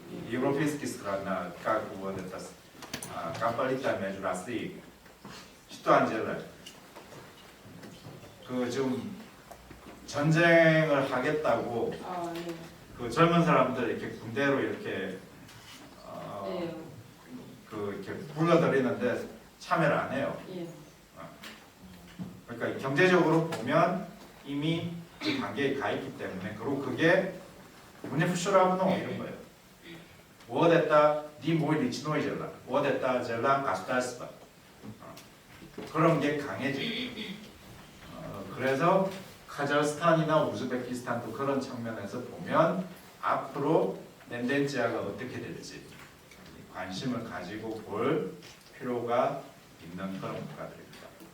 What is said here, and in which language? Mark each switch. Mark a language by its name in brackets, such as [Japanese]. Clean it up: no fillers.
[Russian] Европейские страны, как вот это конфликт между Россией, что они делают? [Korean] 그 지금 전쟁을 하겠다고 네. 그 젊은 사람들 이렇게 군대로 이렇게 네. 그 이렇게 불러들이는데 참여를 안 해요. 예. 그러니까 경제적으로 보면 이미 그 단계에 가 있기 때문에 그리고 그게 문예푸쇼라고는 이런 거예요. [Russian] Вот это не мой личный дела. Вот это дела государства. [Korean] 그런 게 강해지고 그래서 카자흐스탄이나 우즈베키스탄도 그런 측면에서 보면 앞으로 렌덴지아가 어떻게 될지 관심을 가지고 볼 필요가 있는 그런 국가들입니다.